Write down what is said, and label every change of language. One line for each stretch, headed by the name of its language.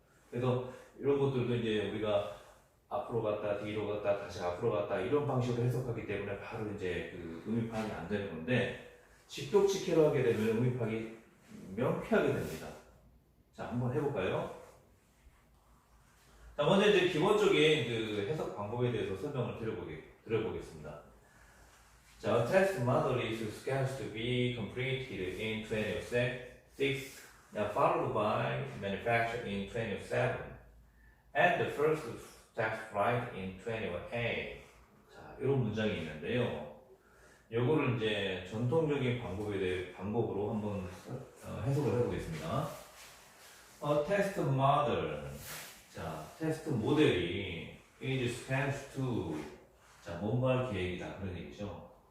Korean: 그래서 이런 것들도 이제 우리가 앞으로 갔다 뒤로 갔다 다시 앞으로 갔다 이런 방식으로 해석하기 때문에 바로 이제 그 의미 파악이 안 되는 건데 직독직해로 하게 되면 의미 파악이 명쾌하게 됩니다. 자, 한번 해볼까요? 자, 먼저 이제 기본적인 그 해석 방법에 대해서 설명을 드려보겠습니다. 자,
English: a test model is scheduled to be completed in 2026, followed by manufacture in 27, and the first test flight in 28.
Korean: 자, 이런 문장이 있는데요. 요거를 이제 전통적인 방법으로 한번 해석을 해보겠습니다.
English: A test model.
Korean: 자, 테스트 모델이
English: is scheduled to
Korean: 자, 뭔가 할 계획이다 그런 얘기죠.